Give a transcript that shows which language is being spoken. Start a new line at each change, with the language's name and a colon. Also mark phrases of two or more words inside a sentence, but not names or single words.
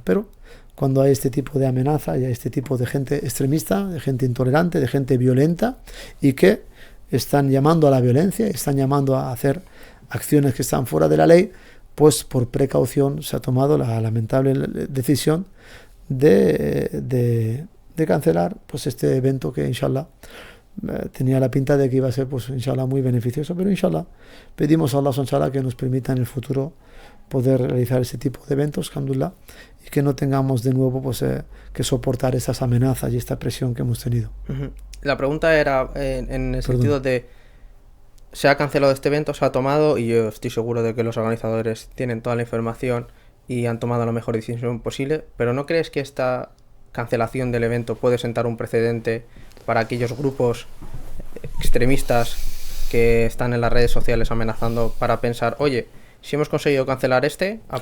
Spanish: Pero cuando hay este tipo de amenaza y hay este tipo de gente extremista, de gente intolerante, de gente violenta y que están llamando a la violencia, están llamando a hacer acciones que están fuera de la ley, pues por precaución se ha tomado la lamentable decisión de cancelar pues este evento que inshallah tenía la pinta de que iba a ser pues inshallah muy beneficioso, pero inshallah pedimos a
Arabic: الله سبحانه
Spanish: que nos permita en el futuro poder realizar ese tipo de eventos, alhamdulillah, y que no tengamos de nuevo pues que soportar esas amenazas y esta presión que hemos tenido. La pregunta era en el sentido de se ha cancelado este evento, se ha tomado, y yo estoy seguro de que los organizadores tienen toda la información y han tomado la mejor decisión posible, pero ¿no crees que esta cancelación del evento puede sentar un precedente para aquellos grupos extremistas que están en las redes sociales amenazando, para pensar, oye, si hemos conseguido cancelar a